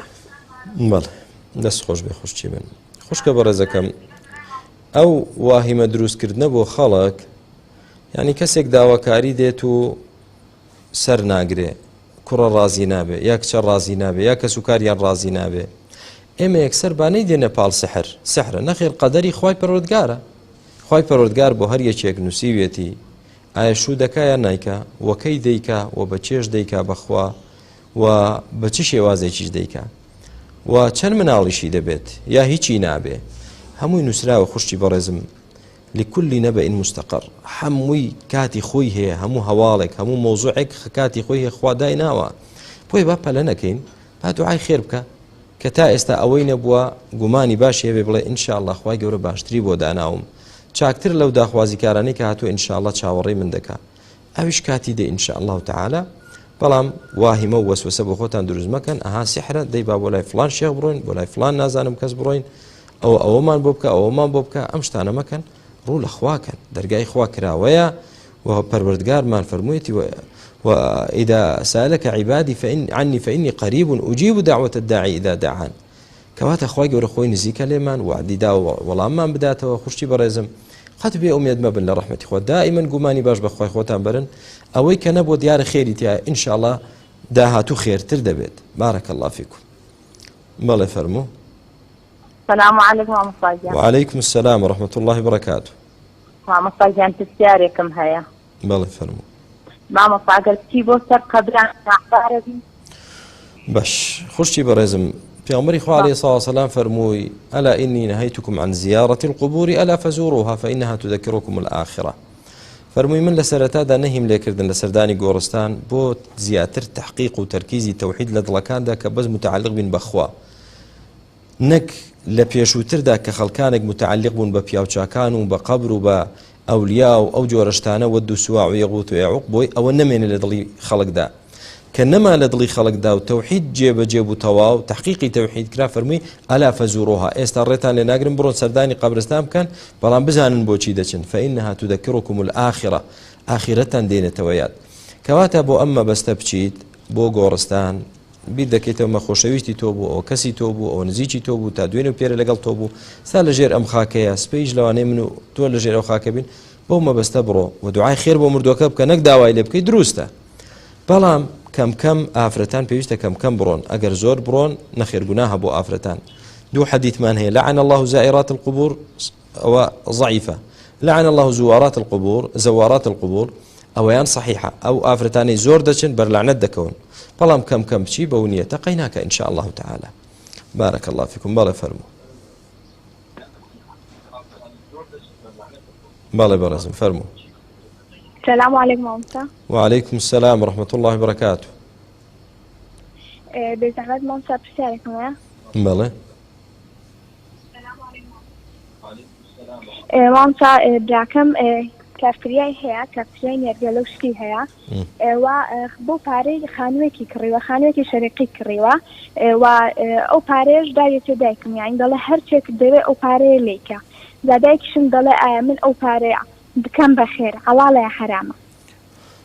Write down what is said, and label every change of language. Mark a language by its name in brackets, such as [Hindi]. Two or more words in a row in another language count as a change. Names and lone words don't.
[Central Kurdish] بەڵێ دەست خۆش بێ خوشتی بن. خوشکە بەڕێزەکەم ئەو واهیمە دروستکردنە بۆ خەڵک یعنی کەسێک داواکاری دێت و سەر ناگرێ کوڕە ڕازی نابێ یا کچە ڕازی نابێ یا کەس و کاریان ڕازی نابێ ئێمە یەکسەر بانەی دێنە پاڵ سحرە نەخێر قەدەری خوای پەروەردگارە خوای پەروەردگار بۆ هەر یەکێک نووسیوێتی ئایا شوو دەکا یا نایکا وەکەی دەیکا و بە چێش دەیکا بەخوا و بە چ شێوازێکیش دەیکا و چەند مناڵیشی دەبێت یا هیچی نابێ هەمووی نووسراوە خوشتی بەڕێزم [Arabic] لكل نبأ مستقر [Central Kurdish] هەمووی کاتی خۆی هەیە هەموو هەواڵێک هەموو مۆزوعێک کاتی خۆی هەیە خوا دایناوە بۆی با پەلە نەکەین با دوعای خێر بکە کە تا ئێستا ئەوەی نەبووە گومانی باشی هەبێ بڵێ ئینشاءالله خوای گەورە باشتری بۆ داناوم چاکتر لەو داخوازیکارانەی کە هاتووە ئینشاءالله چاوەڕێی من دەکا ئەویش کاتی دێ [Arabic] ئینشاءالله تعالی [Central Kurdish] بەڵام واهیمە و وەسوسە بۆ خۆتان دروست مەکەن ئەها سحرە دەی با بۆ لای فلان شێخ بڕۆین بۆ لای فلان نازانم کەس بڕۆین ئەوەمان بۆ بکە ئەوەمان بۆ بکە ئەم شتانە مەکەن ڕوو لە خواکەن دەرگای خوا کراوەیە و پەروەردگارمان فەرموویەتی [Arabic] وإذا سألك عبادي عني فإني قريب أجيب دعوة الداعي إذا دعان [Central Kurdish] کەواتە خوای گەورە خۆی نزیکە لێمان وعدی دا و وەڵاممان بداتەوە خوشتی بەڕێزم قەت بێ ئومێد مەبن لە ڕەحمەتی خوا دائیمەن گومانی باش بە خوای خۆتان برن ئەوەی کە نەبووە دیارە خێری تیا ئینشاءالله داهاتوو خێرتر دەبێت [Arabic] بارك الله فيكم [Central Kurdish] بەڵێ فەرموو [Arabic] السلام عليكم مامۆستا. وعليكم السلام ورحمة الله وبركاته. [Central Kurdish] مامۆستا گیان پرسیارێکم هەیە. بەڵێ فەرموو. مامۆستا ئەگەر پچی بۆ سەر قەبران ناحدارە بی. باش خوشتی بەڕێزم پێغەمبەری خوا عەلەیهی سڵاو وسەلام فەرمووی [Arabic] ألا إني نهيتكم عن زيارة القبور ألا فزوروها فإنها تذكركم الآخرة. [Central Kurdish] فەرمووی من لە سەرەتادا نەهیم لێکردن لە سەردانی گۆڕستان بۆ زیاتر تحقیق و تەرکیزی تەوحید لە دڵەکاندا کە بەس متعلق بین بەخوا نەک لە پێشووتردا کە خەڵکانێک متعلق بوون بە پیاوچاکان و بە قەبر و بە ئەولیا و ئەو جۆرەشتانە وەد و سواع و یەغوت و یەعوق بۆی ئەوە نەمێنێ لە دڵی خەڵکدا کە نەما لە دڵی خەڵکدا و تەوحید جێبەجێ بوو تەواو تحقیقی تەوحید کرا فەرمووی [Arabic] ئەلا فەزوروها [Central Kurdish] ئێستا ڕێتان لێ ناگرن بڕۆن سەردانی قەبرستان بکەن بەڵام بزانن بۆچی دەچن [Arabic] فإنها تذكركم الآخرة [Central Kurdish] ئاخرەتان دێنێتەوە یاد کەواتە بۆ ئەمە بەستە بچیت بۆ گۆڕستان بیر دەکەیتەوە مە خۆشەویستی تۆ بوو ئەو کەسی تۆ بوو ئەو نزیکی تۆ بوو تا دوێنێ و پێرە لەگەڵ تۆ بوو ستا لەژێر ئەم خاکەیە سپەیش لەوانەیە من و تۆ لەژێر ئەو خاکە بین بۆ مەبەستە بڕۆ و دوعای خێر بۆ مردووەکە بکە نەک داوای لێ بکەی دروستە بەڵام کەم کەم ئافرەتان پێویستە کەم کەم بڕۆن ئەگەر زۆر بڕۆن نەخێرگوناهە بۆ ئافرەتان دوو حەدیثمان هەیە [Arabic] لعن الله زائرات القبور [Central Kurdish] ئەوە ضعیفە [Arabic] لعن الله زوارات القبور زوارات القبور [Central Kurdish] ئەوەیان صحیحە ئەو ئافرەتانەی زۆر دەچن بەرلعنەت دەکەون بەڵام کەم کەم بچی بەو نیەتە قەیناکە [Arabic] ئینشاء الله تعالی بارك الله فيكم [Central Kurdish] بەڵێ فەرموو بەڵێ بەڕێزم فەرموو [Arabic] السلام عليكم مامۆستا. وعليكم السلام ورحمة الله وبركاته. [Central Kurdish] بزحمت مامۆستا پرسیارێکم هەیە. بەڵێ. مامۆستا براکەم کافتریای هەیە کافتریای نێرگەلە و شتی هەیە و بۆ پارەی خانوویەکی کڕیوە خانوویەکی شەرەقی کڕیوە و ئەو پارەیەش داوێتێ دایکم یانی دەڵێ هەرچێک دەوێت ئەو پارەیە لێکە دایکیشم دەڵێ ئایا من ئەو پارەیە بکەم بەخێر حەڵاڵە یا حەرامە.